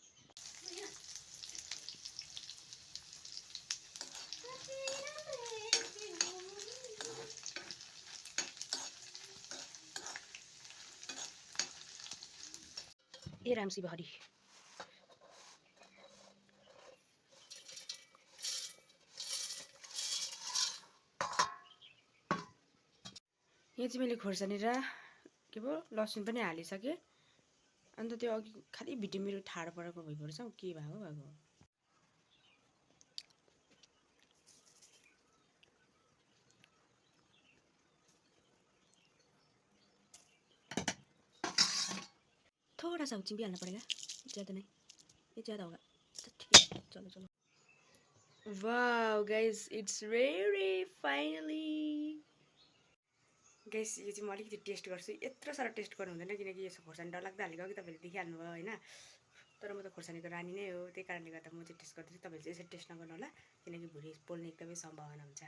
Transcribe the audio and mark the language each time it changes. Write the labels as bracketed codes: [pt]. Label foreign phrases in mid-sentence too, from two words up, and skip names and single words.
[ne] ए रामसी बहरी यहाँ चाहिँ मैले खोर्सानी र के पो लसुन पनि हालिसकेँ। अन्त त्यो अघि खालि भिडियो मेरो ठाडो परेको भइपर्छ के भएको [hi] थोड़ा सा चिम्पी हाल्ना पड़ेगा, ज़्यादा नहीं, ये ज़्यादा होगा। ठीक है चलो चलो। [en] wow guys it's ready finally. [ne] गाइस यो चाहिँ म अलिकति टेस्ट गर्छु। यत्रो साह्रो टेस्ट गर्नु हुँदैन किनकि यसो खोर्सानी डरलाग्दा हालेको कि तपाईँले देखिहाल्नु भयो होइन। तर म त खोर्सानीको रानी नै हो, त्यही कारणले गर्दा म चाहिँ टेस्ट गर्दैछु। तपाईँले चाहिँ यसरी टेस्ट नगर्नु होला किनकि भुँडी पोल्ने एकदमै सम्भावना हुन्छ।